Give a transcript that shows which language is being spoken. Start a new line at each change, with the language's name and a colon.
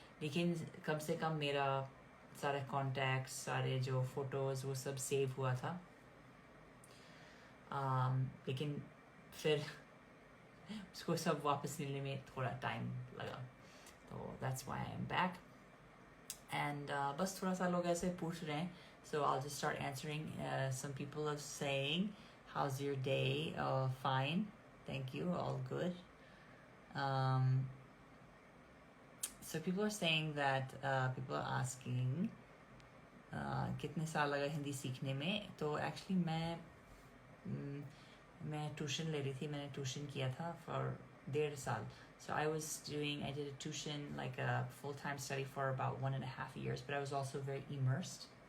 Hindi: लेकिन कम से कम मेरा सारे कॉन्टैक्ट्स, सारे जो फ़ोटोज़, वो सब सेव हुआ था। लेकिन फिर उसको सब वापस मिलने में थोड़ा टाइम लगा।
English: तो that's why I am back. And
Hindi: बस थोड़ा सा लोग ऐसे पूछ रहे हैं,
English: so I'll just start answering. Some people are saying, how's your day? Oh, fine, thank you, all good. So people are saying that people are asking
Hindi: कितने साल लगा हिंदी सीखने में। तो एक्चुअली मैं ट्यूशन ले रही थी, मैंने ट्यूशन किया था फॉर 1.5 साल.
English: So I did a tuition, like a full-time study for about 1.5 years, but I was also very immersed.